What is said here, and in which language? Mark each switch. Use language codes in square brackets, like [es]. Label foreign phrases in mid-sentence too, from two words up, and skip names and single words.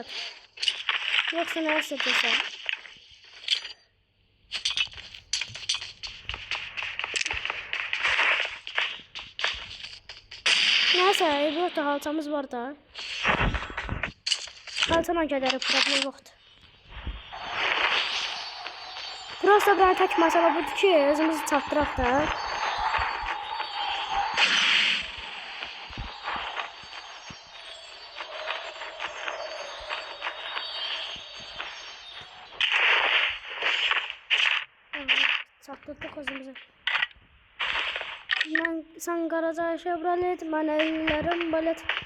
[tr] Yoksa ne istedin sen? Neyse, burada haltamız var da. [az] Haltama gedərək problem yoxdur. Burası da bir tek məsələ budur ki, özümüzü çatdıraq da. Çatdırdık özümüzü. Sen Qaraca Chevrolet, mən əllərim balet.